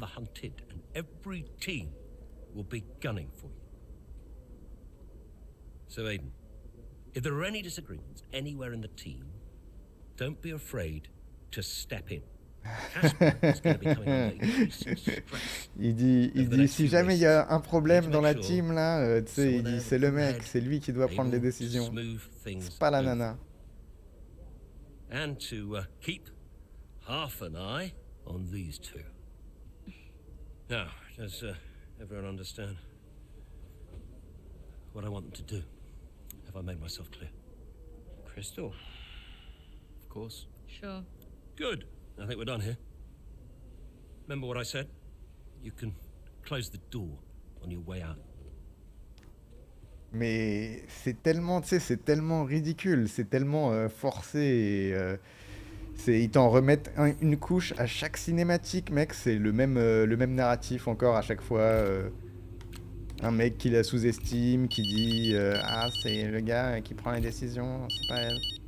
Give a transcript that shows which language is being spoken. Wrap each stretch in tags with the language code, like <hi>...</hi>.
<en>the hunted, and every team will be gunning for you. So, Aiden, if there are any disagreements anywhere in the team, don't be afraid to step in. Casper is going to be coming under increasing stress.</en> <fr>Il dit si jamais il y a un problème dans la team là, tu sais, il dit c'est le mec, c'est lui qui doit prendre les décisions. C'est pas la nana.</fr> <en>And to keep half an eye on these two. Now, does everyone understand what I want them to do? Have I made myself clear? Crystal. Of course. Sure. Good. I think we're done here. Remember what I said? You can close the door on your way out.</en> <fr>Mais c'est tellement, tu sais, c'est tellement ridicule, c'est tellement forcé. Ils t'en remettent une couche à chaque cinématique, mec. C'est le même narratif encore à chaque fois. Un mec qui la sous-estime, qui dit ah, c'est le gars qui prend les décisions, c'est pas elle.</fr>